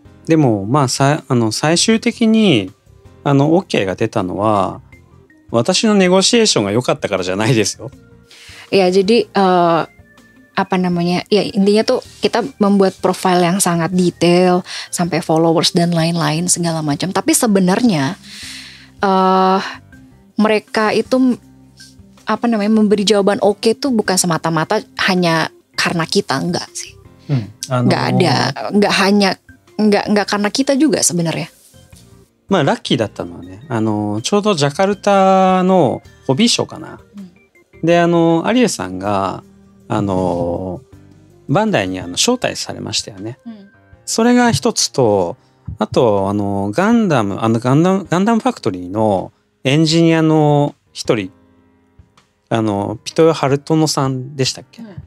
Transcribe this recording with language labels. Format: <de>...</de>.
<ja>でもまあ最終的にOK が出たのは私のネゴシエーションが良かったからじゃないですよ。</ja> <id>Ya jadi apa namanya ya intinya tuh kita membuat profile yang sangat detail sampai followers dan lain-lain segala macam. Tapi sebenarnya mereka itu apa namanya memberi jawaban oke tuh bukan semata-mata hanya karena kita, enggak sih. Nggak ada, nggak karena kita juga sebenarnya.</id> <ja>まあラッキーだったのはね、ちょうどジャカルタのホビーショーかな。で、アリエさんがバンダイに招待されましたよね。それが一つと、あとガンダムファクトリーのエンジニアの一人、ピトヨ・ハルトノさんでしたっけ？</ja>